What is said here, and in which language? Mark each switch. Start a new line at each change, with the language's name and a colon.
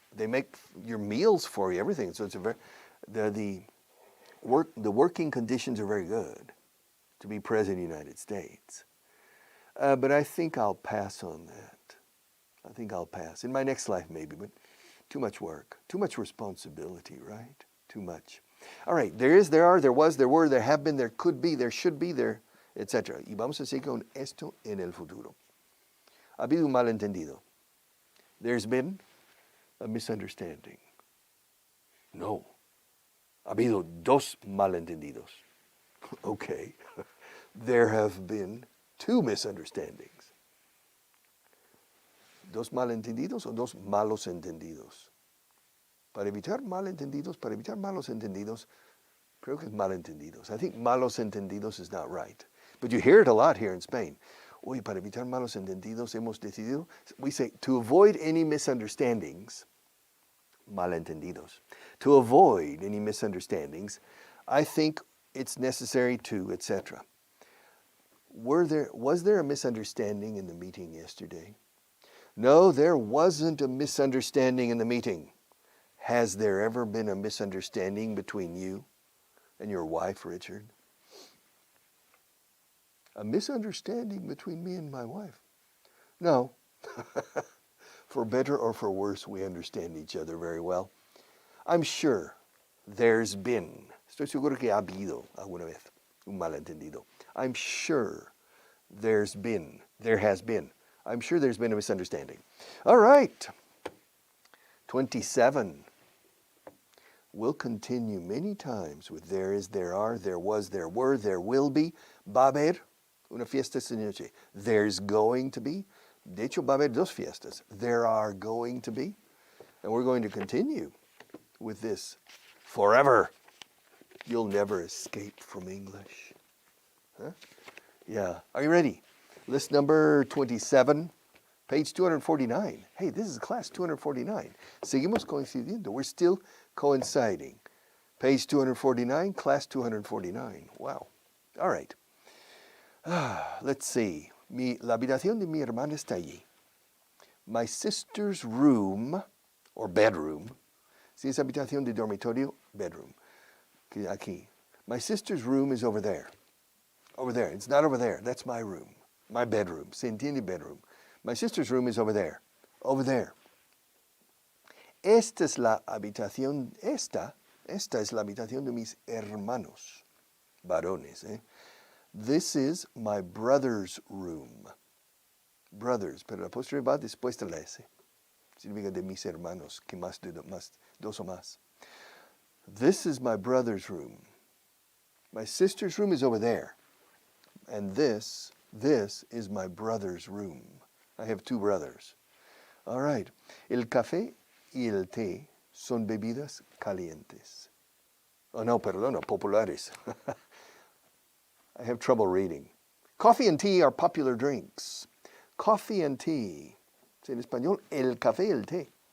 English: They make your meals for you, everything. So it's the working conditions are very good to be president of the United States. But I think I'll pass on that. I think I'll pass. In my next life maybe, but too much work, too much responsibility, right? Too much. All right, there is, there are, there was, there were, there have been, there could be, there should be, there, etc.
Spanish: Y vamos a seguir con esto en el futuro. Ha habido un malentendido.
English: There's been a misunderstanding. No.
Spanish: Ha habido dos malentendidos. Okay.
English: There have been two misunderstandings.
Spanish: ¿Dos malentendidos o dos malos entendidos? Para evitar malentendidos, para evitar malos entendidos, creo que es malentendidos.
English: I think malos entendidos is not right. But you hear it a lot here in Spain.
Spanish: Oye, para evitar malos entendidos hemos decidido,
English: we say, to avoid any misunderstandings, malentendidos. To avoid any misunderstandings, I think it's necessary to, etc. Was there a misunderstanding in the meeting yesterday? No, there wasn't a misunderstanding in the meeting. Has there ever been a misunderstanding between you and your wife, Richard? A misunderstanding between me and my wife? No. For better or for worse, we understand each other very well. I'm sure there's been,
Spanish: estoy seguro que ha habido alguna vez un malentendido.
English: I'm sure there has been, I'm sure there's been a misunderstanding. All right. 27. We'll continue many times with there is, there are, there was, there were, there will be.
Spanish: Va a haber una fiesta esta noche.
English: There's going to be.
Spanish: De hecho, va a haber dos fiestas.
English: There are going to be. And we're going to continue with this forever. You'll never escape from English. Huh? Yeah. Are you ready? List number 27, page 249. Hey, this is class 249.
Spanish: Seguimos coincidiendo.
English: We're still coinciding. Page 249, class 249. Wow. All right. Let's see.
Spanish: La habitación de mi hermana está allí.
English: My sister's room, or bedroom,
Spanish: Si es habitación de dormitorio, bedroom. Aquí.
English: My sister's room is over there. Over there. It's not over there. That's my room. My bedroom.
Spanish: Se entiende bedroom.
English: My sister's room is over there. Over there.
Spanish: Esta es la habitación, esta es la habitación de mis hermanos, varones.
English: This is my brother's room.
Spanish: Brothers, pero la postre va después de la S. Significa de mis hermanos, que más dos o más.
English: This is my brother's room. My sister's room is over there. And this is my brother's room. I have two brothers. All right.
Spanish: El café y el té son bebidas calientes.
English: Oh,
Spanish: no, perdón, populares.
English: I have trouble reading. Coffee and tea are popular drinks. Coffee and tea.
Spanish: En español, el café y el té.